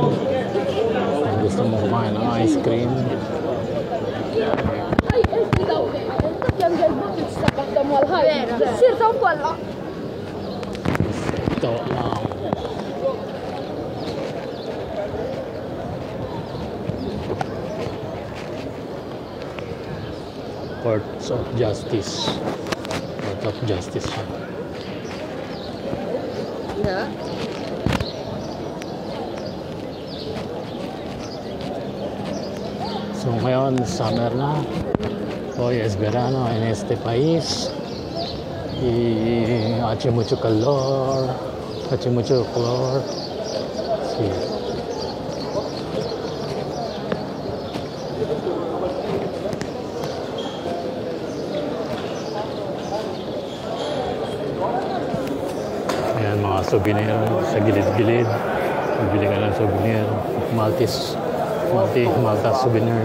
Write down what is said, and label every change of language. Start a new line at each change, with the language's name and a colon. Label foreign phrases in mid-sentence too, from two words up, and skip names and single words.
Filipino: Kung gusto mo kumain ng
English: ice cream,
Filipino: ito ang Courts of Justice. Court of Justice siya. So ngayon, summer na.
Spanish: Hoy es verano en este país. Y hace mucho calor. Hace mucho calor. Sí.
Filipino: Ayan, mga souvenir sa gilid-gilid. Bibili ka ng souvenir. Malta souvenir.